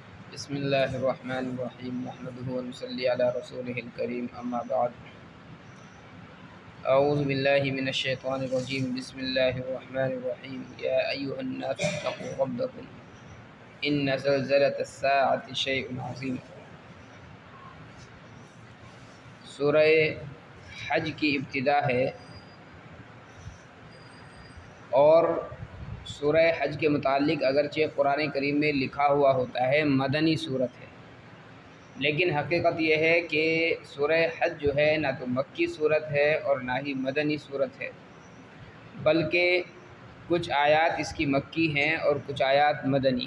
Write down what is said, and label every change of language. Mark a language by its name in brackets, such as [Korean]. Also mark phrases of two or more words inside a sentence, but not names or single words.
[Arabic] بسم الله الرحمن الرحيم نحمده ونصلي على رسوله الكريم أما بعد أعوذ بالله من الشيطان الرجيم بسم الله الرحمن الرحيم يا أيها الناس اتقوا ربكم إن زلزلة الساعة شيء عظيم. [Urdu] سورہ حج کی ابتدا ہے اور سورہ حج کے متعلق اگرچہ قرآن کریم میں لکھا ہوا ہوتا ہے مدنی سورت ہے، لیکن حقیقت یہ ہے کہ سورہ حج جو ہے نا تو مکی سورت ہے اور نا ہی مدنی سورت ہے، بلکہ کچھ آیات اس کی مکی ہیں اور کچھ آیات مدنی.